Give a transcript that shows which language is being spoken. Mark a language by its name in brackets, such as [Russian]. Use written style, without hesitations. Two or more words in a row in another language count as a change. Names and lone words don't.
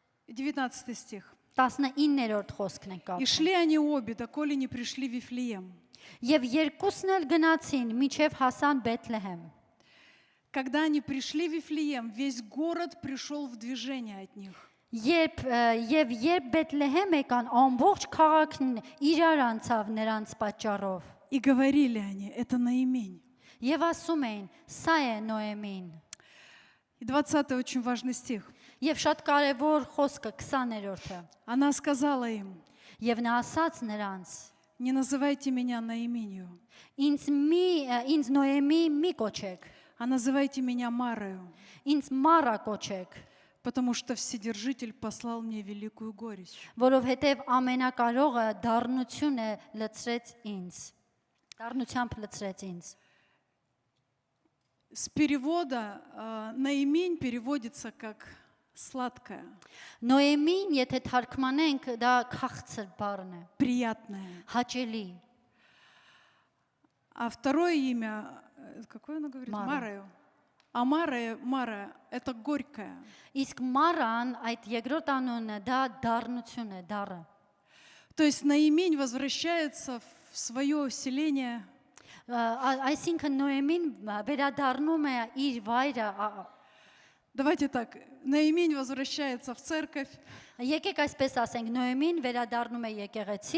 [Russian] 19 стих. [Armenian] 19-րդ խոսքն է [Russian] И [Armenian] կապ։ [Russian] шли они обе, доколе не пришли в Вифлеем. [Armenian] Եվ երկուսն էլ գնացին միջև հասան Բեթլեհեմ։ [Russian] Когда они пришли в Вифлеем, весь город пришел в движение от них. [Armenian] Երբ Բեթլեհեմ եկան, ամբողջ քաղաքն իրար անցավ նրանց պատճառով։ [Russian] И говорили они, это Наимень. [Armenian] Եվ ասում էին, սա է Նոեմին։ [Russian] И 20 очень важный стих. [Armenian] Եվ շատ կարևոր խոսքը 20-րդը։ [Russian] Она сказала им, [Armenian] Եվ նա ասաց նրանց. [Russian] не называйте меня Наименью, [Armenian] Ինձ Նոեմի մի կոչեք, [Russian] а называйте меня Марою, [Armenian] ինձ Մարա կոչեք, [Russian] потому что Вседержитель послал мне великую горечь. [Armenian] որովհետև ամենակարողը դառնություն է լցրեց ինձ։ Դառնությամբ լցրեց ինձ։ [Russian] С перевода Наимень переводится как сладкая, [Armenian] Նոեմին, եթե թարգմանենք, դա քաղցր բառն է, [Russian] приятная. [Armenian] հաճելի։ [Russian] А второе имя, какое она говорит? Мара. Марою. А Мара, это горькая. [Armenian] Իսկ Մարան այդ երկրորդ անունը դա դառնություն է, դառը։ [Russian] То есть Наимень возвращается в свое селение, [Armenian] Այսինքն Նոեմին վերադառնում է իր վայրը։ [Russian] давайте так, Наимень возвращается в церковь, [Armenian] Եկեք այսպես ասենք, Նոեմին վերադառնում է եկեղեցի,